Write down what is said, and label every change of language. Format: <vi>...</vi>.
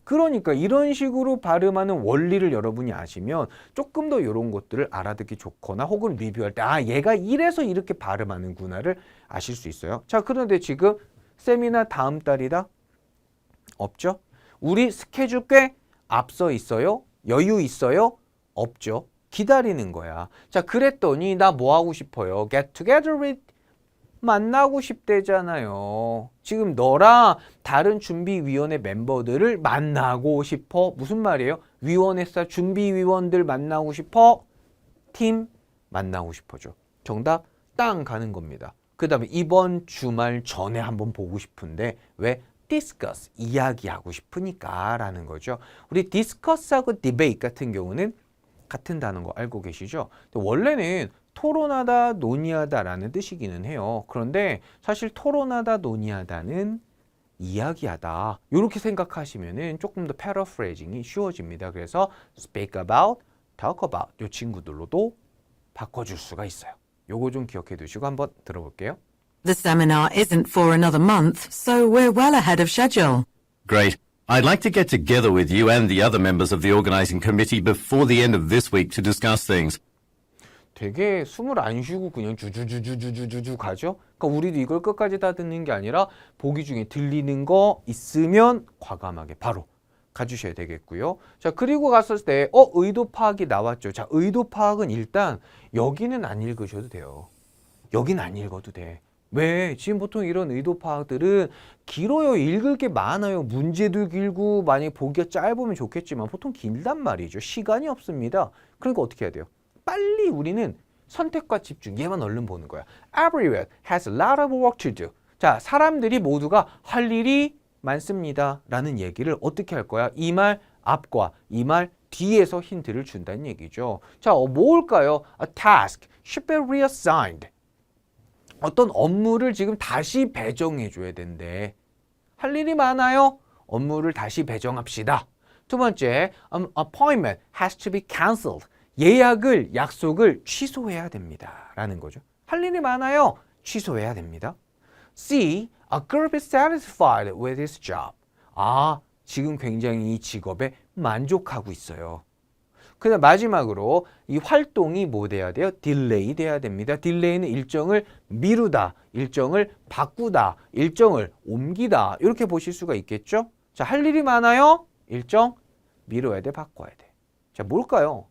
<ko>그러니까 이런 식으로 발음하는 원리를 여러분이 아시면 조금 더 이런 것들을 알아듣기 좋거나 혹은 리뷰할 때 얘가 이래서 이렇게 발음하는구나를 아실 수 있어요. 자, 그런데 지금 세미나 다음 달이다? 없죠? 우리 스케줄 꽤 앞서 있어요? 여유 있어요? 없죠? 기다리는 거야. 자, 그랬더니 나 뭐 하고 싶어요?</ko> <en>Get together with</en> <ko>만나고 싶대잖아요. 지금 너랑 다른 준비위원회 멤버들을 만나고 싶어. 무슨 말이에요? 위원회사 준비위원들 만나고 싶어. 팀 만나고 싶어죠. 정답 땅 가는 겁니다. 그 다음에 이번 주말 전에 한번 보고 싶은데 왜? discuss, 이야기하고 싶으니까 라는 거죠. 우리 discuss하고 debate 같은 경우는 같은 단어인 거 알고 계시죠? 원래는 토론하다, 논의하다라는 뜻이기는 해요. 그런데 사실 토론하다, 논의하다는 이야기하다 이렇게 생각하시면은 조금 더 패러프레이징이 쉬워집니다. 그래서</ko> <en>speak about, talk about</en> <ko>이 친구들로도 바꿔줄 수가 있어요. 요거 좀 기억해 두시고 한번 들어볼게요.</ko> <en>The seminar isn't for another month, so we're well ahead of schedule. Great. I'd like to get together with you and the other members of the organizing committee before the end of this week to discuss things.</en> <ko>되게 숨을 안 쉬고 그냥 주주주주주주주 가죠. 그러니까 우리도 이걸 끝까지 다 듣는 게 아니라 보기 중에 들리는 거 있으면 과감하게 바로 가주셔야 되겠고요. 자, 그리고 갔을 때 의도 파악이 나왔죠. 자, 의도 파악은 일단 여기는 안 읽으셔도 돼요. 여기는 안 읽어도 돼. 왜? 지금 보통 이런 의도 파악들은 길어요. 읽을 게 많아요. 문제도 길고 만약에 보기가 짧으면 좋겠지만 보통 길단 말이죠. 시간이 없습니다. 그러니까 어떻게 해야 돼요? 빨리 우리는 선택과 집중, 얘만 얼른 보는 거야.</ko> <en>Everyone has a lot of work to do.</en> <ko>자, 사람들이 모두가 할 일이 많습니다. 라는 얘기를 어떻게 할 거야? 이 말 앞과 이 말 뒤에서 힌트를 준다는 얘기죠. 자, 뭘까요?</ko> <en>A task should be reassigned.</en> <ko>어떤 업무를 지금 다시 배정해 줘야 된대. 할 일이 많아요? 업무를 다시 배정합시다. 두 번째,</ko> <en>an appointment has to be cancelled.</en> <ko>예약을, 약속을 취소해야 됩니다. 라는 거죠. 할 일이 많아요? 취소해야 됩니다.</ko> <en>C, a group is satisfied with his job.</en> <ko>지금 굉장히 이 직업에 만족하고 있어요. 그 다음 마지막으로 이 활동이 뭐 돼야 돼요? 딜레이 돼야 됩니다. 딜레이는 일정을 미루다, 일정을 바꾸다, 일정을 옮기다 이렇게 보실 수가 있겠죠? 자, 할 일이 많아요? 일정 미뤄야 돼, 바꿔야 돼. 자, 뭘까요?</ko>